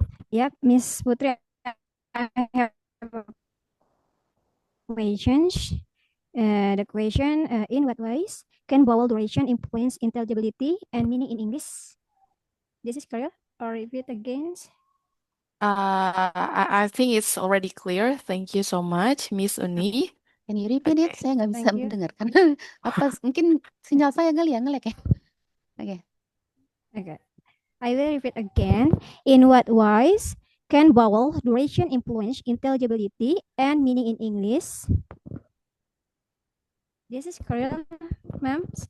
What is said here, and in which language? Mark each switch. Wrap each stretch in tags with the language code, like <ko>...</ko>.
<en>Yeah, Miss Putri, I have a questions. The question, in what ways can vowel duration influence intelligibility and meaning in English? This is clear, or repeat again? I think it's already clear. Thank you so much, Miss Uni. Can you repeat it? Okay.</en> <id>Saya nggak bisa</id> <en>Thank you.</en> <id>mendengarkan. Apa mungkin sinyal saya kali ya ngelek ya? Oke.</id> <en>Okay. I will repeat again. In what ways can vowel duration influence intelligibility and meaning in English? This is clear, ma'am.</en>